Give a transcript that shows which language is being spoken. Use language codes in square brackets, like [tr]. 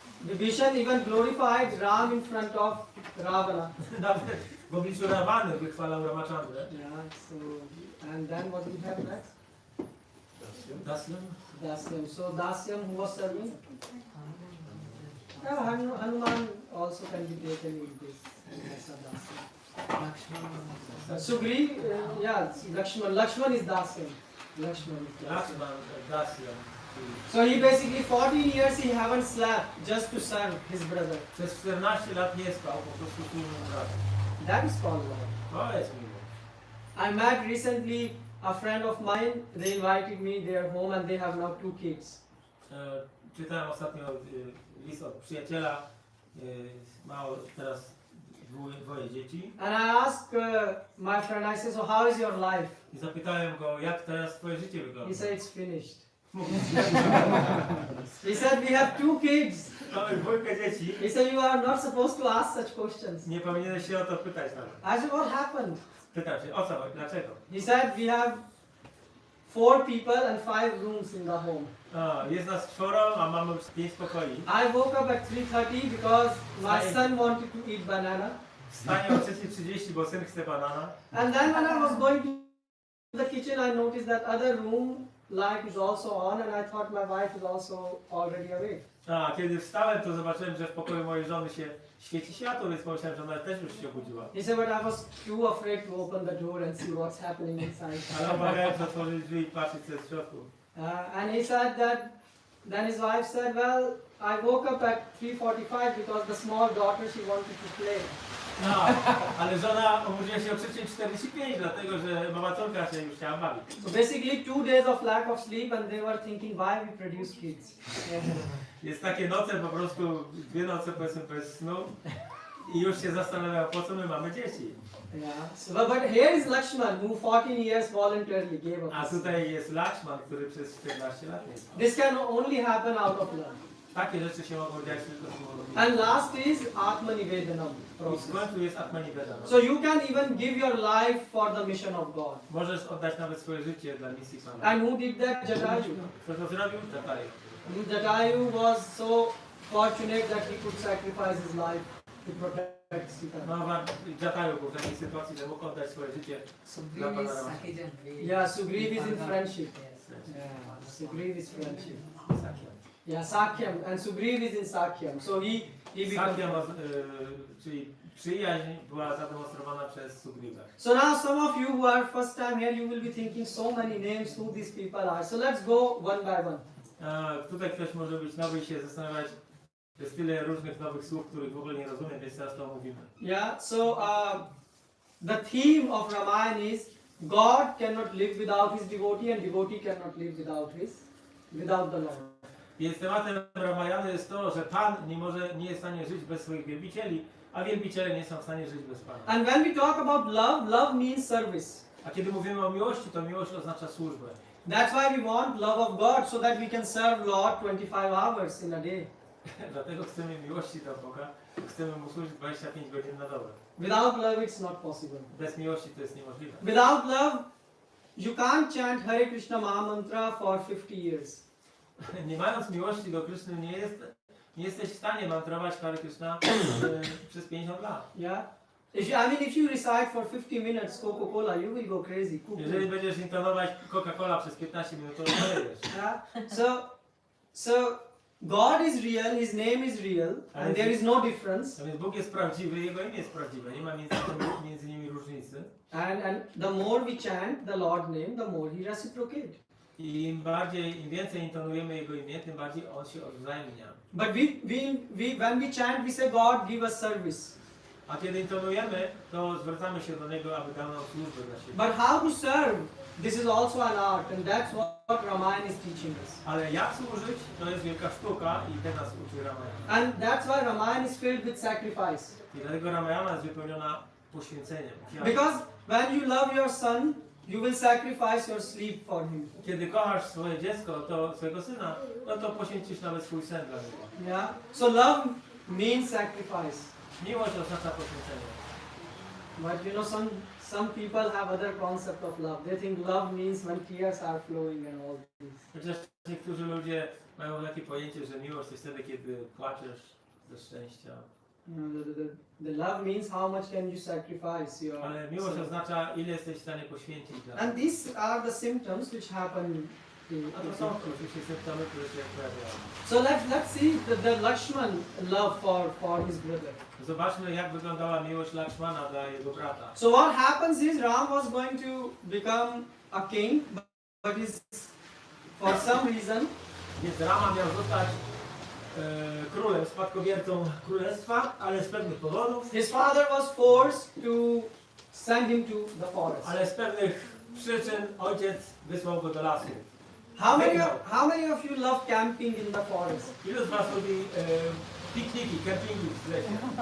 [en] Vibhishan even glorified Ram in front of Ravana. [pl] Nawet w obliczu Rawany wychwalał Ramachandrę. [en] Yeah, so, and then what we have next? Dasyam. Dasyam. So Dasyam, who was serving? Yeah, Hanuman also can be taken in this. As a Dasyam. Sugriv, yeah, Lakshman is Dasyam. Lakshman is Dasyam. Lakshman, Dasyam. So he basically 14 years he haven't slept just to serve his brother. [pl] Przez 14 lat nie spał, po prostu służył bratu. [en] That is called love. [pl] To jest miłość. [en] I met recently a friend of mine. They invited me their home and they have now 2 kids. [pl] Czytałem ostatnio list od przyjaciela. Ma teraz dwoje dzieci. [en] And I asked my friend, I said, so how is your life? [pl] I zapytałem go, jak teraz twoje życie [en] He [pl] wygląda. [en] said, it's finished. He said, we have 2 kids. [pl] Mamy dwójkę dzieci. [en] He said, you are not supposed to ask such questions. [pl] Nie powinieneś się o to pytać nawet. [en] I said, what happened? [pl] Pytam się, o co chodzi, dlaczego? [en] He said, we have 4 people and 5 rooms in the home. [pl] Jest nas 4, a mamy 5 pokoi. [en] I woke up at 3:30 because my son wanted to eat banana. [pl] Wstanie o 3:30, bo syn chce banana. [en] And then when I was going to the kitchen, I noticed that other room light is also on, and I thought my wife is also already awake. [pl] A kiedy wstałem, to zobaczyłem, że w pokoju mojej żony się świeci światło, więc pomyślałem, że ona też już się obudziła. [en] He said, but I was too afraid to open the door and see what's happening inside. [pl] Ale obawiałem się otworzyć drzwi i patrzeć, co jest w środku. [en] And he said that, then his wife said, well, I woke up at 3:45 because the small daughter, she wanted to play. [pl] Ale żona obudziła się o 3:45, dlatego że mama córka się już chciała bawić. [en] So basically 2 days of lack of sleep and they were thinking why we produce kids. [pl] Jest takie noce po prostu, 2 noce powiedzmy bez snu i już się zastanawiał, po co my mamy dzieci. [en] Yeah. So, but here is Lakshman who 14 years voluntarily gave up. [pl] A tutaj jest Lakshman, który przez 14 lat nie spał. [en] This can only happen out of love. [pl] Takie rzeczy się mogą dziać tylko z miłości. [en] And last is Atmanivedanam [pl] I w [en] process. [pl] końcu jest Atmanivedana. [en] So you can even give your life for the mission of God. [pl] Możesz oddać nawet swoje życie dla misji Pana. [en] And who did that? Jatayu. [pl] Kto to zrobił? Jatayu. [en] Jatayu was so fortunate that he could sacrifice his life to protect Sita. [pl] No, Jatayu był w takiej sytuacji, że mógł oddać swoje życie dla [en] Sugriv is Rama. Sakijan. Yeah, Sugriv is in friendship. Yes. Yeah, Sugriv is friendship. Sakyam. Yeah, Sakyam. And Sugriv is in Sakyam. So he becomes... [pl] Sakyam, czyli przyjaźń była zademonstrowana przez Sugriva. [en] So now some of you who are first time here, you will be thinking so many names who these people are. So let's go one by one. [pl] Tutaj ktoś może być nowy i się zastanawiać, jest tyle różnych nowych słów, których w ogóle nie rozumiem, więc teraz to omówimy. [en] Yeah, so the theme of Ramayana is God cannot live without his devotee and devotee cannot live without the Lord. [pl] Więc tematem Ramayana jest to, że Pan nie jest w stanie żyć bez swoich wielbicieli, a wielbiciele nie są w stanie żyć bez Pana. [en] And when we talk about love, love means service. [pl] A kiedy mówimy o miłości, to miłość oznacza służbę. [en] That's why we want love of God, so that we can serve Lord 25 hours in a day. [pl] Dlatego chcemy miłości do Boga, chcemy Mu służyć 25 godzin na dobę. [en] Without love, it's not possible. [pl] Bez miłości to jest niemożliwe. [en] Without love, you can't chant Hare Krishna Maha Mantra for 50 years. [pl] Nie mając miłości do Kryszny, nie jesteś w stanie mantrować Hare Krishna przez 50 lat. [en] Yeah. If you recite for 50 minutes Coca-Cola, you will go crazy. [pl] Jeżeli będziesz intonować Coca-Cola przez 15 minut, to odejdziesz. [en] Yeah. So God is real, His name is real, and there is no difference. [pl] A więc Bóg jest prawdziwy, Jego imię jest prawdziwe, nie ma między nimi różnicy. [en] And the more we chant the Lord name, the more He reciprocates. [pl] I im więcej intonujemy Jego imię, tym bardziej On się odwzajemnia. [en] But when we chant, we say, God, give us service. [pl] A kiedy intonujemy, to zwracamy się do Niego, aby dał nam służbę dla siebie. [en] But how to serve? This is also an art, and that's what Ramayana is teaching us. [pl] Ale jak służyć, to jest wielka sztuka i tego nas uczy Ramayana. [en] And that's why Ramayana is filled with sacrifice. [pl] I dlatego Ramayana jest wypełniona poświęceniem. [en] Because when you love your son, you will sacrifice your sleep for him. [pl] Kiedy kochasz swoje dziecko, to swojego syna, no to poświęcisz nawet swój sen dla niego. [en] Yeah. So love means sacrifice. [pl] Miłość oznacza poświęcenie. [en] But you know, some people have other concept of love. They think love means when tears are flowing and all this. [pl] Chociaż niektórzy ludzie mają takie pojęcie, że miłość to jest wtedy, kiedy płaczesz ze szczęścia. [en] You know, the love means how much can you sacrifice your. [pl] Ale miłość oznacza, ile jesteś w stanie poświęcić dla [en] And these are the symptoms which happen. [pl] A to są oczywiście symptomy, które się pojawiają. [en] So let's see the Lakshman love for his brother. [pl] Zobaczmy, jak wyglądała miłość Lakshmana dla jego brata. [en] So what happens is Ram was going to become a king, but is for some reason [pl] Więc Rama miał zostać królem, spadkobiercą królestwa, ale z pewnych powodów, [en] his father was forced to send him to the forest. [pl] ale z pewnych przyczyn ojciec wysłał go do lasu. [en] How many of you love camping in the forest? [pl] Ilu z was lubi pikniki, kempingi w lesie?